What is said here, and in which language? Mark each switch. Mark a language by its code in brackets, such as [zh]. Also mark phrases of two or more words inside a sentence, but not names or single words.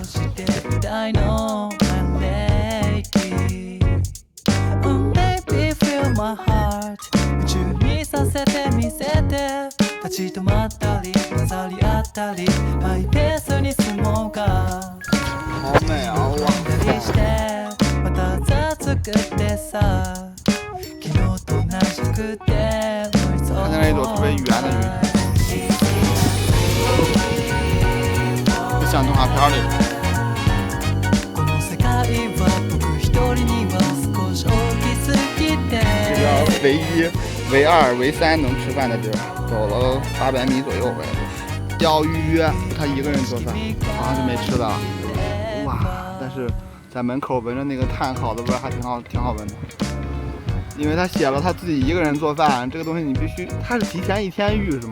[en] My heart [ja] 夢中にさせてみせて立ち止まったり混ざり合ったりマイペースに住もうか [zh] 好美啊！哇！ [ja] してまた雑作ってさ昨日と同じくて [zh] 看见了一朵特别圆的云，就像动画片里。 [ja] この世界は僕一人には少し大きすぎて [zh] 这边唯一、唯二、唯三能吃饭的地儿，走了800米左右回来。要预约，他一个人做饭，好像是没吃的。哇！但是在门口闻着那个炭烤的味儿，还挺好闻的。因为他写了他自己一个人做饭，这个东西你必须，他是提前1天预是吗？